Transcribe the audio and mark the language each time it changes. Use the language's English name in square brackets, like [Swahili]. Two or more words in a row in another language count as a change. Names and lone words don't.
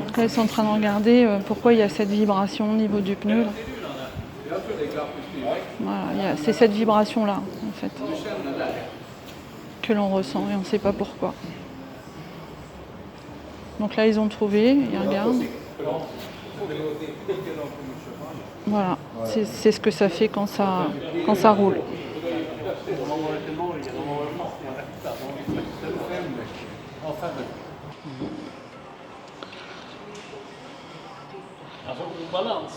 [French] Donc là, ils sont en train de regarder pourquoi il y a cette vibration au niveau du pneu. Là. [Swedish] Jag tror det är glapp i styrväxeln. [French] Voilà, c'est cette vibration-là, en fait, [Swedish] Du känner där. [French] que l'on ressent et on ne sait pas pourquoi. Donc là, ils ont trouvé, ils regardent. Voilà, c'est ce que ça fait quand ça roule. [Swedish] Alltså obalans.